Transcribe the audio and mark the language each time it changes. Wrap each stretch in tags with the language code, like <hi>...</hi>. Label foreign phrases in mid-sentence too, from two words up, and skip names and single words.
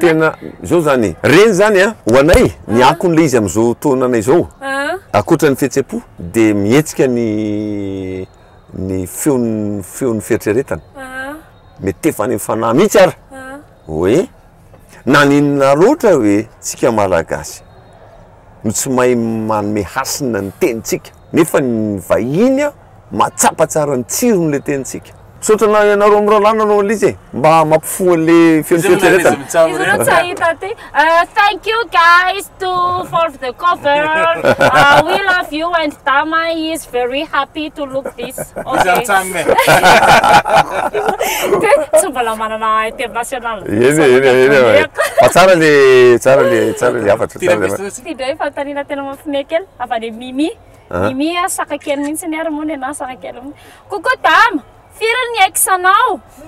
<mg>tena zao zany reny zany ho anay ny akon'le izy am'izao taonanay zao akoatra ny fihetsem-po dia mihetsika ny feon'ny fieritreretana mety efa ny fanahy mihitsy ara hoe na ninona loatra hoe tsika malagasy no tsy mahay manome hasina ny tenitsika nefa ny vahiny matsapa tsara ny tsiron'le tenitsika sotrana ianareo amin'ny rahalahy nanao an'izy mba mampifoha an'le feon'ny fieritreretana</mg> <en>thank you guys for the cover we love you and Tama is very happy to look this okay</en> <mg>tsy mbola manana international fa tsara le afatra tidray fa tanina tena mafinay kely avy any Mimi saka kely mihitsy ny ary moa ny ana saka kely Coucou Tama firy ny ex anao</mg>